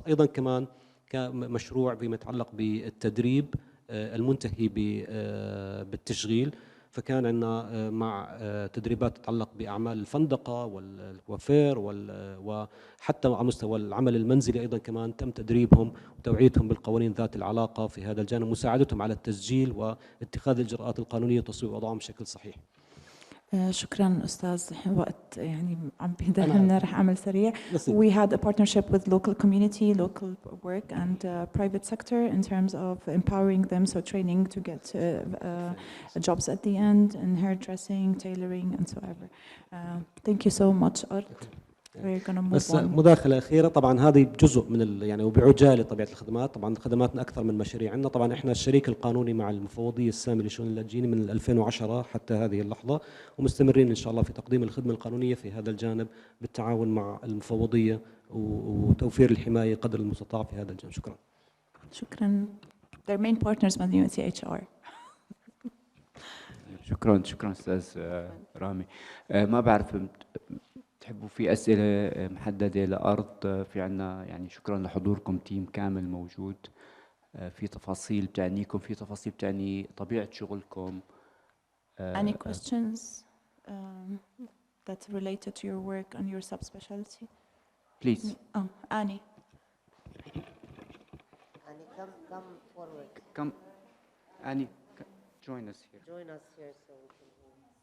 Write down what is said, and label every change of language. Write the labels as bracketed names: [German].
[Arabic] أيضا كمان كمشروع فيما يتعلق بالتدريب المنتهي بالتشغيل، فكان عندنا مع تدريبات تتعلق بأعمال الفندقة والكوافير وحتى على مستوى العمل المنزلي أيضا كمان تم تدريبهم وتوعيتهم بالقوانين ذات العلاقة في هذا الجانب، مساعدتهم على التسجيل واتخاذ الإجراءات القانونية وتصويب وضعهم بشكل صحيح. شكرا أستاذ، وقت يعني عم بيدهمنا، رح أعمل سريع. [English] We had a partnership with local community, local work and private sector in terms of empowering them, so training to get jobs at the end in hairdressing, tailoring and so ever. Thank you so much Art. We're gonna move [Arabic] بس [English] on. [Arabic] مداخلة أخيرة، طبعا هذه جزء من يعني وبعجالة طبيعة الخدمات. طبعا خدماتنا أكثر من مشاريع عندنا. طبعا إحنا الشريك القانوني مع المفوضية السامية لشؤون اللاجئين من 2010 حتى هذه اللحظة، ومستمرين إن شاء الله في تقديم الخدمة القانونية في هذا الجانب بالتعاون مع المفوضية وتوفير الحماية قدر المستطاع في هذا الجانب. شكرا. [English] شكرا. Their main partners من UNHCR. [Arabic] شكرا أستاذ رامي. ما بعرف تحبوا في أسئلة محددة لأرض؟ في عنا يعني شكرا لحضوركم، تيم كامل موجود، في تفاصيل بتعنيكم، في تفاصيل بتعني طبيعة شغلكم. [English] Any questions that related to your work and your subspecialty? Please. Oh, Annie. Annie, come forward. Come, Annie, join us here. Join us here so we can hear.